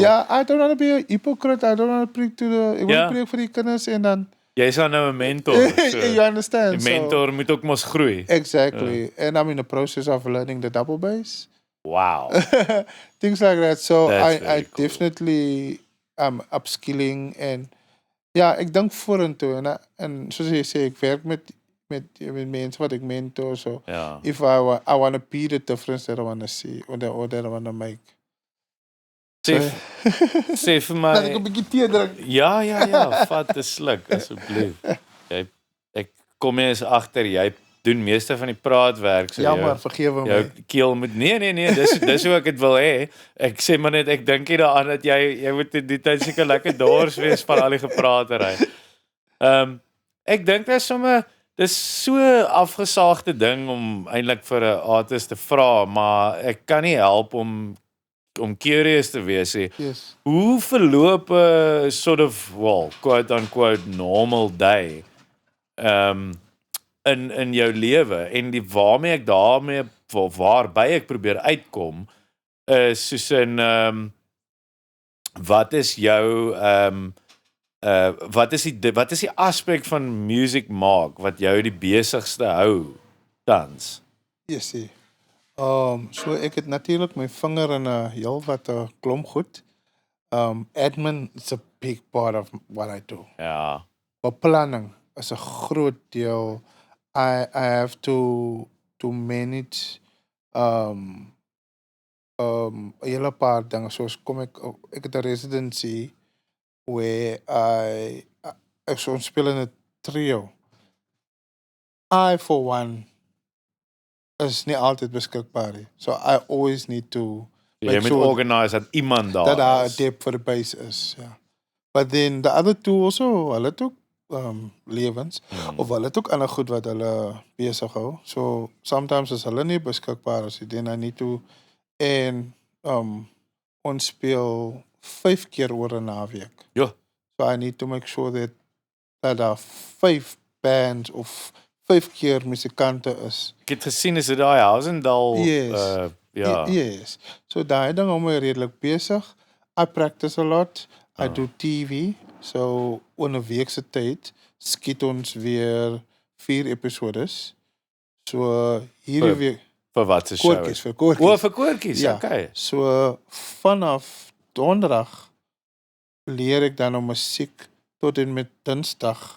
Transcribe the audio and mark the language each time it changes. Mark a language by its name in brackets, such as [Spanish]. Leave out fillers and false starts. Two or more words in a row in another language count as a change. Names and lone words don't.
[English] yeah, I don't want to be a hypocrite. I don't want to preach to the. [Afrikaans] Ek wil Ja. preek vir die kinders en dan jy's dan nou 'n mentor. [English] you So, understand. [Afrikaans] 'n mentor moet ook mos groei. [English] Exactly. And I'm in the process of learning the double bass. Wow. Things like that. So That's I very cool. definitely am upskilling and [Afrikaans] ja, ek dink vorentoe en soos jy sê, ek werk met mense wat ek mentor. So Ja. [English] if I want to be the difference that I want to see or that I want to make. [Afrikaans] Sê sê vir my Dat ek 'n bietjie tee drink. Ja, vat 'n sluk asseblief. Ek kom eens agter jy doen meeste van die praatwerk so Jammer, vergewe jou my. keel moet nee, dis hoe ek dit wil hê. Ek sê maar net ek dink nie daaraan dat jy moet die tyd seker lekker dors wees van al die gepraatery. Ek dink dis so afgesaagde ding om eintlik vir 'n artist te vra, maar ek kan nie help om curious te wees nie. [English] Yes. [Afrikaans] Hoe verloop 'n [English] sort of, well, quote unquote normal day [Afrikaans] in jou lewe en waarmee ek waarby ek probeer uitkom is soos in wat is jou wat is die aspek van music maak wat jou die besigste hou tans? [English] Yes, see. [Afrikaans] So ek het natuurlik my vinger in 'n heel wat 'n klomp goed. [English] Admin is a big part of what I do. [Afrikaans] Ja. Beplanning is 'n groot deel. [English] I have to manage [Afrikaans] 'n hele paar dinge soos kom ek het 'n residency where ek so speel in 'n trio. [English] I for one [Afrikaans] is nie altyd beskikbaar nie. [English] So I always need to [Afrikaans] Jy [English] make [Afrikaans] moet [English] sure [Afrikaans] organise dat iemand daar dat daar 'n is. [English] depth for the bass is. Ja. But then the other two also, [Afrikaans] hulle het ook lewens of hulle het ook ander goed wat hulle besig hou. [English] So sometimes [Afrikaans] is hulle nie beskikbaar as [English] then I need to [Afrikaans] en ons speel 5 keer oor 'n naweek. Ja. [English] So I need to make sure that [Afrikaans] daar 5 bands of 5 keer musikante is. Ek het gesien is dit daai Housendal [English] Yes. [Afrikaans] ja. [English] Yes. [Afrikaans] So daai ding hou my redelik besig. [English] I practice a lot. I do TV. [Afrikaans] So in 'n week se tyd skiet ons weer 4 episodes. So hierdie week Vir wat se show? koortjies vir koortjies. O, vir koortjies. Ja. [English] Okay. [Afrikaans] So vanaf donderdag leer ek dan om musiek tot en met Dinsdag.